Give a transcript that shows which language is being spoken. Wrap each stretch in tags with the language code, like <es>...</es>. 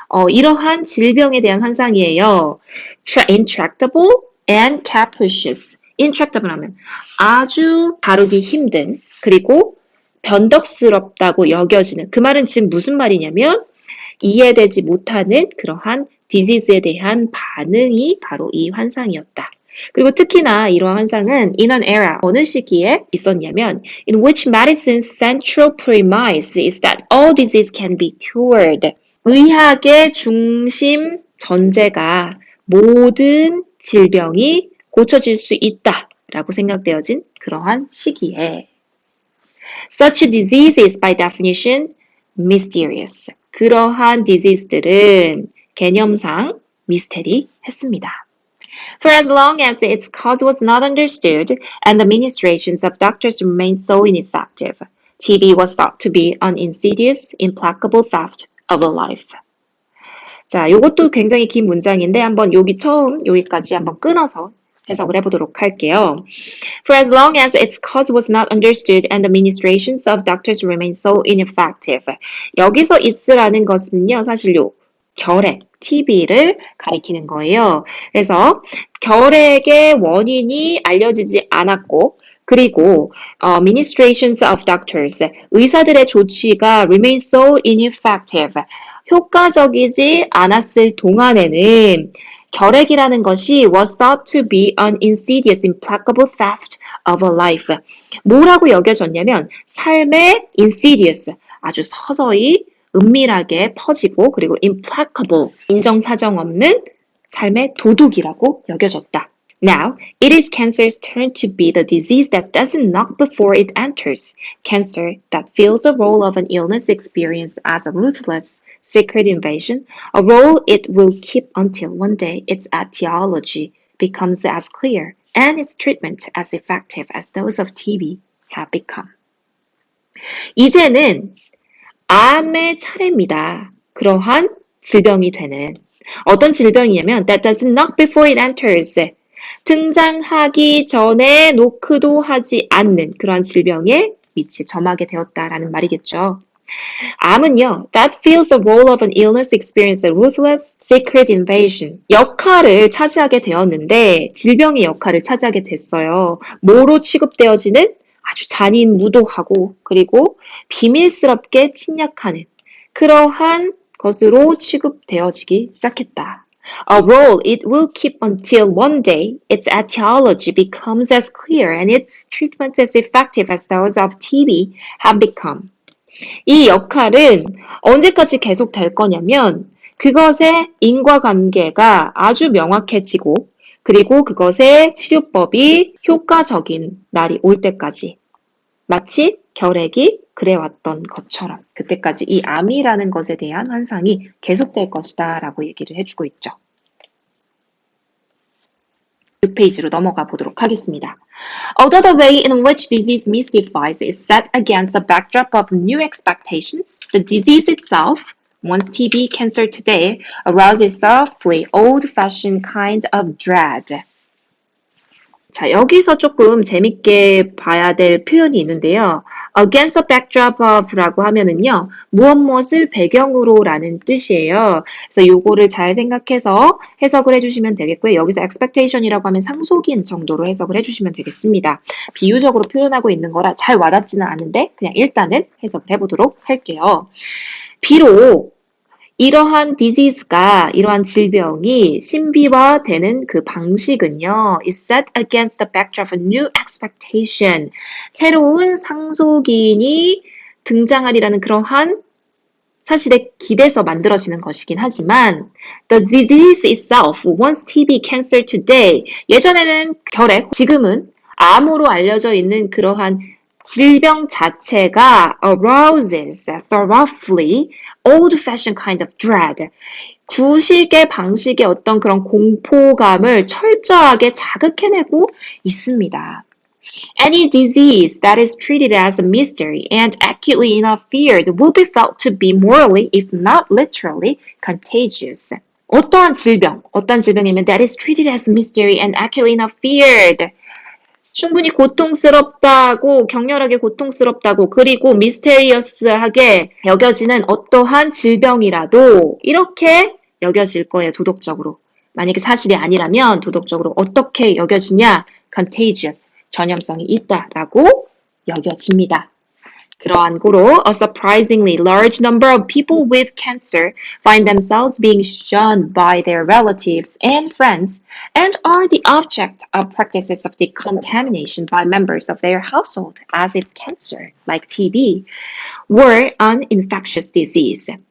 <ko>이러한 질병에 대한 환상이에요</ko> <en>intractable and capricious intractable</en> <ko>하면 아주 다루기 힘든 그리고 변덕스럽다고 여겨지는 그 말은 지금 무슨 말이냐면 이해되지 못하는 그러한 디지즈에 대한 반응이 바로 이 환상이었다. 그리고 특히나 이러한 환상은</ko> <en>in an era</en> <ko>어느 시기에 있었냐면</ko> <en>in which medicine's central premise is that all disease can be cured.</en> <ko>의학의 중심 전제가 모든 질병이 고쳐질 수 있다라고 생각되어진 그러한 시기에</ko> <en>Such a disease is by definition mysterious.</en> <ko>그러한 disease들은 개념상 미스테리했습니다.</ko> <en>For as long as its cause was not understood and the ministrations of doctors remained so ineffective, TB was thought to be an insidious, implacable theft of a life.</en> <ko>자, 요것도 굉장히 긴 문장인데 한번 여기까지 한번 끊어서 해석을 해보도록 할게요.</ko> <en>For as long as its cause was not understood and the ministrations of doctors remained so ineffective.</en> <ko>여기서 it's라는 것은요, 사실 결핵, TB를 가리키는 거예요. 그래서 결핵의 원인이 알려지지 않았고 그리고</ko> <en>ministrations of doctors,</en> <ko>의사들의 조치가</ko> <en>remain so ineffective,</en> <ko>효과적이지 않았을 동안에는 결핵이라는 것이</ko> <en>was thought to be an insidious, implacable theft of a life.</en> <ko>뭐라고 여겨졌냐면 삶의 insidious, 아주 서서히 은밀하게 퍼지고 그리고 implacable, 인정사정 없는 삶의 도둑이라고 여겨졌다.</ko> <en>Now, it is cancer's turn to be the disease that doesn't knock before it enters. Cancer that fills the role of an illness experienced as a ruthless, secret invasion, a role it will keep until one day its etiology becomes as clear and its treatment as effective as those of TB have become.</en> <ko>이제는 암의 차례입니다. 그러한 질병이 되는 어떤 질병이냐면</ko> <en>that doesn't knock before it enters.</en> <ko>등장하기 전에 노크도 하지 않는 그러한 질병에 위치에 점하게 되었다라는 말이겠죠. 암은요,</ko> <en>that fills the role of an illness experienced a ruthless secret invasion.</en> <ko>역할을 차지하게 되었는데 질병의 역할을 차지하게 됐어요. 뭐로 취급되어지는 아주 잔인 무도하고 그리고 비밀스럽게 침략하는 그러한 것으로 취급되어지기 시작했다.</ko> <en>A role it will keep until one day its etiology becomes as clear and its treatment as effective as those of TB have become.</en> <ko>이 역할은 언제까지 계속될 거냐면 그것의 인과관계가 아주 명확해지고 그리고 그것의 치료법이 효과적인 날이 올 때까지 마치 결핵이 그래왔던 것처럼 그때까지 이 암이라는 것에 대한 환상이 계속될 것이다 라고 얘기를 해주고 있죠. 6페이지로 넘어가 보도록 하겠습니다.</ko> <en>Although the way in which disease mystifies is set against the backdrop of new expectations, the disease itself, once TB cancer today, arouses softly old-fashioned kind of dread.</en> <ko>자, 여기서 조금 재밌게 봐야 될 표현이 있는데요.</ko> <en>Against the backdrop of</en> <ko>라고 하면은요, 무엇을 배경으로 라는 뜻이에요. 그래서 요거를 잘 생각해서 해석을 해주시면 되겠고요. 여기서 expectation이라고 하면 상속인 정도로 해석을 해주시면 되겠습니다. 비유적으로 표현하고 있는 거라 잘 와닿지는 않은데 그냥 일단은 해석을 해보도록 할게요. 비록 이러한 disease가, 이러한 질병이 신비화되는 그 방식은요,</ko> <en>is set against the backdrop of new expectation.</en> <ko>새로운 상속인이 등장하리라는 그러한 사실에 기대서 만들어지는 것이긴 하지만</ko> <en>the disease itself, once TB cancer today,</en> <ko>예전에는 결핵, 지금은 암으로 알려져 있는 그러한 질병 자체가</ko> <en>arouses thoroughly old-fashioned kind of dread.</en> <ko>구식의 방식의 어떤 그런 공포감을 철저하게 자극해내고 있습니다.</ko> <en>Any disease that is treated as a mystery and acutely enough feared will be felt to be morally, if not literally, contagious.</en> <ko>어떠한 질병이면</ko> <en>that is treated as a mystery and acutely enough feared.</en> <ko>충분히 고통스럽다고, 격렬하게 고통스럽다고, 그리고 미스테리어스하게 여겨지는 어떠한 질병이라도 이렇게 여겨질 거예요, 도덕적으로. 만약에 사실이 아니라면 도덕적으로 어떻게 여겨지냐? contagious, 전염성이 있다라고 여겨집니다. 그러한 고로</ko> <en>a surprisingly large number of people with cancer find themselves being shunned by their relatives and friends and are the object of practices of decontamination by members of their household as if cancer, like TB, were an infectious disease.</en>